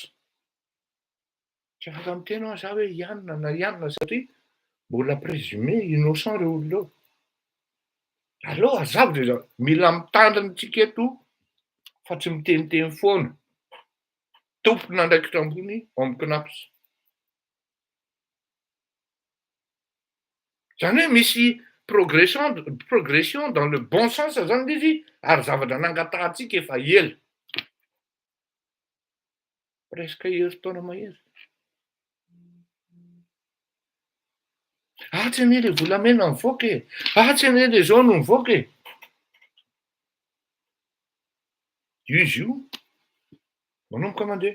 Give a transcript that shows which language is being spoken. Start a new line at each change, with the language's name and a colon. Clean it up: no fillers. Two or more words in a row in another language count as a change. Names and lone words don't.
Malagasy: Tsy afaka miteny ao zaho hoe ianona satria mbola
French: présumé innocent
Malagasy: ireo olona eo. Allo azavo dia mila mitandriny eto fa tsy miteniteny foana. Tompony nandraikitra ambony ao amin'ny CNAPS. Zany hoe misy
French: progression dans le bon sens
Malagasy: zany izy ary zavatra nangatahantsika efa ela. Presque herintaona mahery. Tsy anie le volamena mivoaka e! Tsy anie le jaune mivoaka e! Izy io manomboka mandeha.